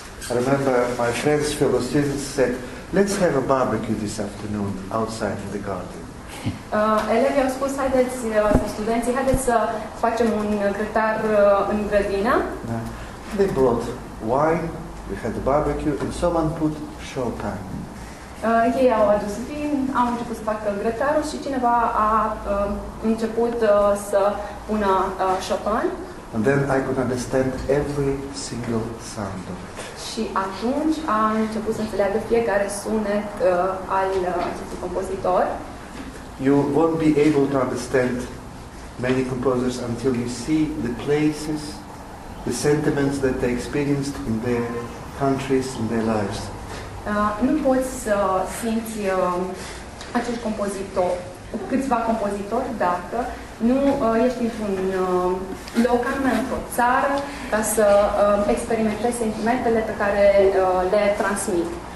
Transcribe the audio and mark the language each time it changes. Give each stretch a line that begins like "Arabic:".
English: I remember my friends, fellow students, said, let's have a barbecue this afternoon outside in the garden.
Romanian: Elevii au spus, studenții, haideți să facem un grătar în grădină.
English: They brought wine, we had the barbecue, and someone put Chopin.
Romanian: Ei au adus vin, au început să facă grătarul și cineva a început să pună Chopin.
English: And then I could understand every single sound of it.
Romanian: Și atunci a început să înțeleagă fiecare sunet al acestui compozitor.
English: You won't be able to understand many composers until you see the places, the sentiments that they experienced in their countries, in their lives.
Romanian: Nu poți să simți acești compozitori, câțiva compozitori, dacă nu ești într-un loc anume, într-o țară, ca să experimentezi sentimentele pe care le transmit.